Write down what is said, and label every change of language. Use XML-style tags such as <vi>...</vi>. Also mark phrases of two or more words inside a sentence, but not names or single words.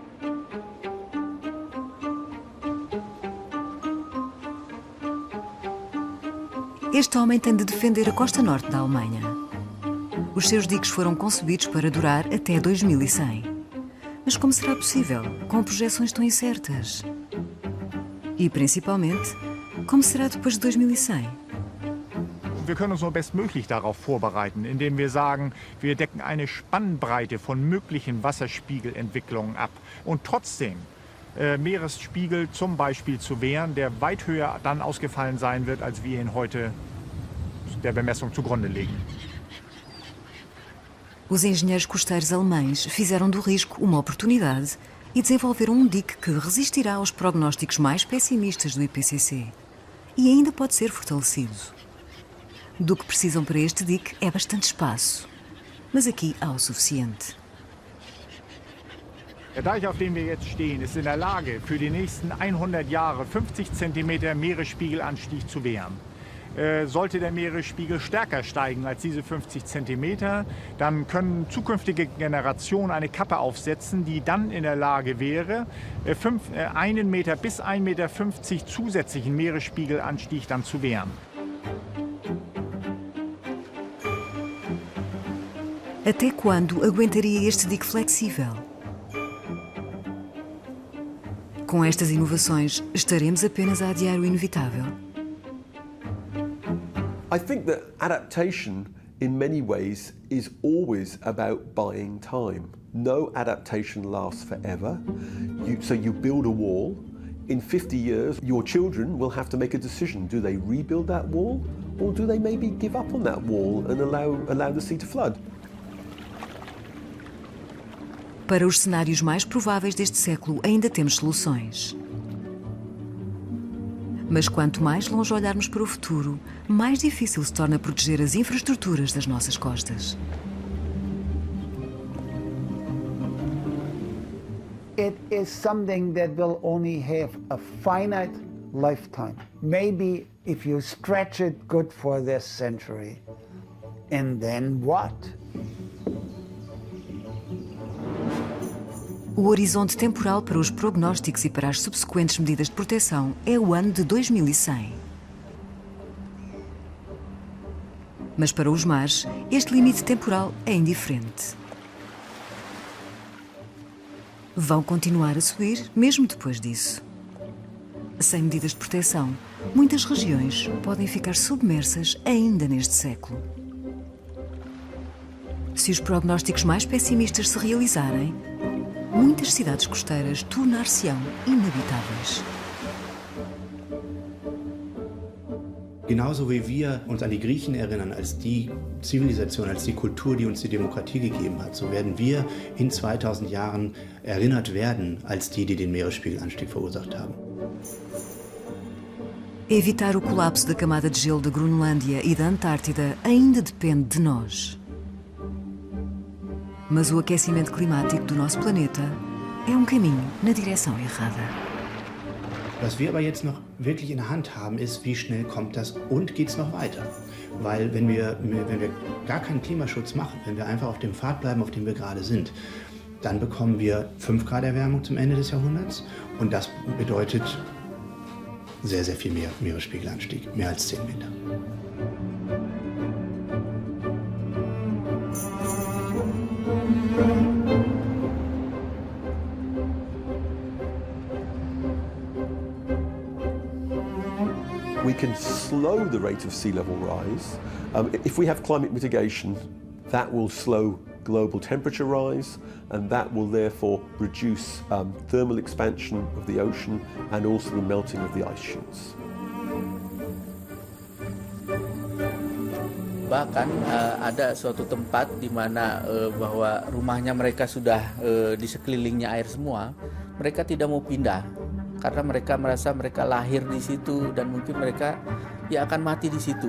<pt>Este homem tem de defender a costa norte da Alemanha. Os seus diques foram concebidos para durar até 2100. Mas como será possível, com projeções tão incertas? E, principalmente, como será depois de 2100?</pt> <de>Wir können uns nur bestmöglich darauf vorbereiten, indem wir sagen, wir decken eine Spannbreite von möglichen Wasserspiegelentwicklungen ab. Und trotzdem Meeresspiegel zum Beispiel zu wehren, der weit höher dann ausgefallen sein wird, als wir ihn heute der Bemessung zugrunde legen.</de> <pt>Os engenheiros costeiros alemães fizeram do risco uma oportunidade e desenvolveram um dique que resistirá aos prognósticos mais pessimistas do IPCC e ainda pode ser fortalecido. Do que precisam para este dique é bastante espaço, mas aqui há o suficiente.</pt> <de>Der Deich, auf dem wir jetzt stehen, ist in der Lage, für die nächsten 100 Jahre 50 cm Meeresspiegelanstieg zu wehren. Sollte der Meeresspiegel stärker steigen als diese 50 cm, dann können zukünftige Generationen eine Kappe aufsetzen, die dann in der Lage wäre, 1 Meter bis 1,50 Meter zusätzlichen Meeresspiegelanstieg dann zu wehren.</de> <pt>Até quando aguentaria este dique flexível? Com estas inovações, estaremos apenas a adiar o inevitável?</pt> <en>I think that adaptation, in many ways, is always about buying time. No adaptation lasts forever. So you build a wall. In 50 years, your children will have to make a decision. Do they rebuild that wall, or do they maybe give up on that wall and allow the sea to flood?</en> <pt>Para os cenários mais prováveis deste século, ainda temos soluções. Mas quanto mais longe olharmos para o futuro, mais difícil se torna proteger as infraestruturas das nossas costas.</pt> <en>It is something that will only have a finite lifetime. Maybe if you stretch it, good for this century. And then what?</en> <pt>O horizonte temporal para os prognósticos e para as subsequentes medidas de proteção é o ano de 2100. Mas para os mares, este limite temporal é indiferente. Vão continuar a subir mesmo depois disso. Sem medidas de proteção, muitas regiões podem ficar submersas ainda neste século. Se os prognósticos mais pessimistas se realizarem, muitas cidades costeiras tornar-se-ão inabitáveis.</pt> <de>Genauso wie wir uns an die Griechen erinnern als die Zivilisation, als die Kultur, die uns die Demokratie gegeben hat, so werden wir in 2000 Jahren erinnert werden als die den Meeresspiegelanstieg verursacht haben.</de> <pt>Evitar o colapso da camada de gelo da Groenlândia e da Antártida ainda depende de nós. Mas o aquecimento climático do nosso planeta é caminho na direção errada.</pt> <de>Was wir aber jetzt noch wirklich in der Hand haben, ist, wie schnell kommt das und geht es noch weiter? Weil wenn wir gar keinen Klimaschutz machen, wenn wir einfach auf dem Pfad bleiben, auf dem wir gerade sind, dann bekommen wir 5 Grad Erwärmung zum Ende des Jahrhunderts und das bedeutet sehr, sehr viel mehr Meeresspiegelanstieg, mehr als 10 Meter.</de> <en>We can slow the rate of sea level rise. If we have climate mitigation, that will slow global temperature rise, and that will therefore reduce thermal expansion of the ocean and also the melting of the ice sheets.</en> <id>Bahkan ada suatu tempat di mana bahwa rumahnya mereka sudah di sekelilingnya air semua, mereka tidak mau pindah. Karena mereka merasa mereka lahir di situ dan mungkin mereka ya akan mati di situ.</id>